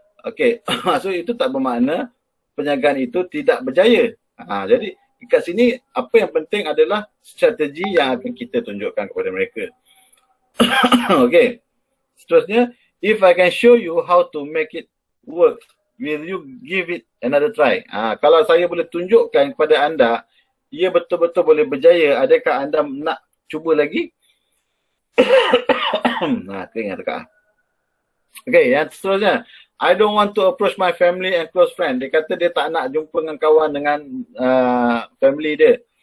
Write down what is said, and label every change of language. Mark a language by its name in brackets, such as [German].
[Malay] Okay, maksud itu tak bermakna perniagaan itu tidak berjaya. Jadi kat sini apa yang penting adalah strategi yang akan kita tunjukkan kepada mereka. [English] Okay, [Malay] seterusnya, [English] if I can show you how to make it work, will you give it another try? [Malay] Kalau saya boleh tunjukkan kepada anda, ia betul-betul boleh berjaya, adakah anda nak cuba lagi? Keringat dekat. [English] Okay, [Malay] yang seterusnya, [English] I don't want to approach my family and close friend. [Malay] Dia kata dia tak nak jumpa dengan kawan dengan family dia.